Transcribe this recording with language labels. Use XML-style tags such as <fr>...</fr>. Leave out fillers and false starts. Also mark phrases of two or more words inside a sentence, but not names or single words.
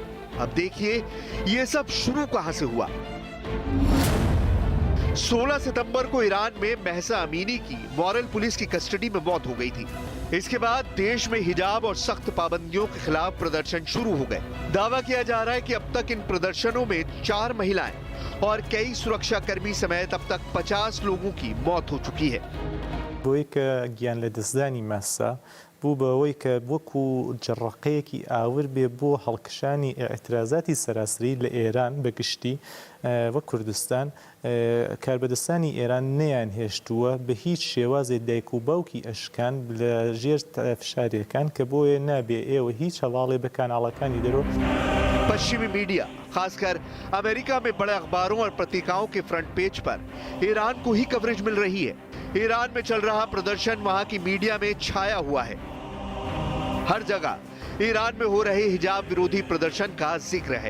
<hi>अब देखिए ये सब शुरू कहां से हुआ। 16 सितंबर को ईरान में महसा अमीनी की</hi> <en>moral police</en> <hi>की कस्टडी में मौत हो गई थी। इसके बाद देश में हिजाब और सख्त पाबंदियों के खिलाफ प्रदर्शन शुरू हो गए। दावा किया जा रहा है कि अब तक इन प्रदर्शनों में 4 महिलाएं और कई सुरक्षा कर्मी समेत अब तक 50 लोगों की मौत हो चुकी है।</hi> <ckb>بۆیکە گیان لە دەستدانی مەسا بوو بەوەی کە وەکو جەڕقەیەکی ئاور بێ بۆ هەڵکشانی ئەعترازاتی سەراسری لە ئێران بەگشتی وەک کوردستان کاربەدەستانی ئێران نەیان هێشتووە بە هیچ شێوازێک دایک و باوکی ئەشکان لە ژێر فشارەکان کە بۆیە نابێ ئێوە هیچ هەواڵێ بە کاناڵەکانی دەرەوە.</ckb> <hi>पश्चिमी मीडिया खासकर अमेरिका में बड़े अखबारों और पत्रिकाओं के</hi> <en>front page</en> <hi>पर ईरान को ही कवरेज मिल रही है। ईरान में चल रहा प्रदर्शन वहां की मीडिया में छाया हुआ है। हर जगह ईरान में हो रहे हिजाब विरोधी प्रदर्शन का जिक्र है।</hi>